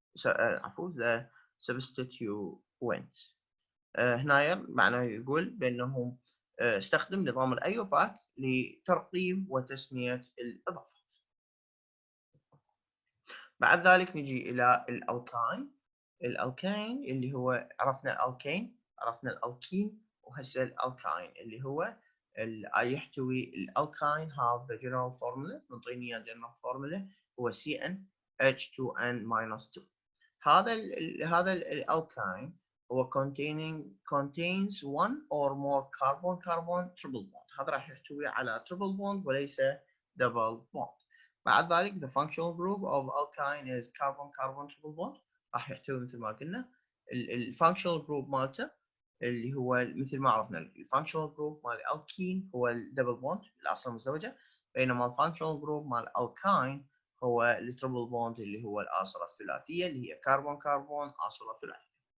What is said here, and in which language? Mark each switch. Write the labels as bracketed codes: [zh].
[ar] عفوا [en] the substituents. [ar] هنا معناه يقول بأنه استخدم نظام الأيوباك لترقيم وتسمية الإضافات. بعد ذلك نجي إلى الألكين. الألكين اللي هو عرفنا الألكين، عرفنا الألكين، وهسه الألكين اللي هو يحتوي الألكين [en] have the general formula، [ar] نعطيني [en] general formula [ar] هو CN H2N-2. هذا الالكين هو [en] contains one or more carbon triple bond. [ar] هذا راح يحتوي على triple bond وليس double bond. بعد ذلك [en] the functional group of alkyne is carbon triple bond. [ar] راح يحتوي مثل ما قلنا الفانكشنال جروب مالته اللي هو مثل ما عرفنا الفانكشنال جروب مال الالكين هو الدبل بوند الاصل المزدوجه، بينما الفانكشنال جروب مال الالكاين هو التربل بوند اللي هو الاصل الثلاثيه اللي هي كربون اصل ثلاثي.